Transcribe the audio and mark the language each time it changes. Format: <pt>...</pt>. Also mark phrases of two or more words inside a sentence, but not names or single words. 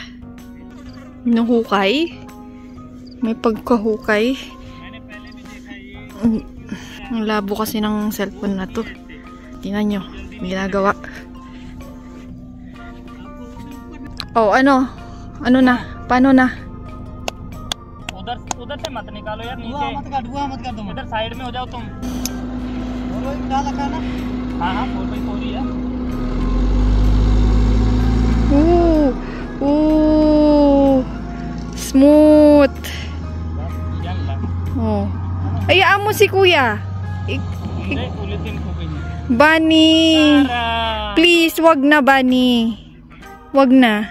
<tl>Nuhukay. May pagkahukay. Ang labo kasi ng cellphone na to. Tingnan nyo, may ginagawa. Oh, ano? Ano na? Paano na?</tl> <hi>उधर से मत निकालो यार, नीचे मत कर दो, इधर साइड में हो जाओ तुम। हाँ हाँ 4x4 ही है।</hi> <tl>Smooth. Oh. Ayaan mo si Kuya. Bunny. Please, wag na, Bunny. Wag na.</tl>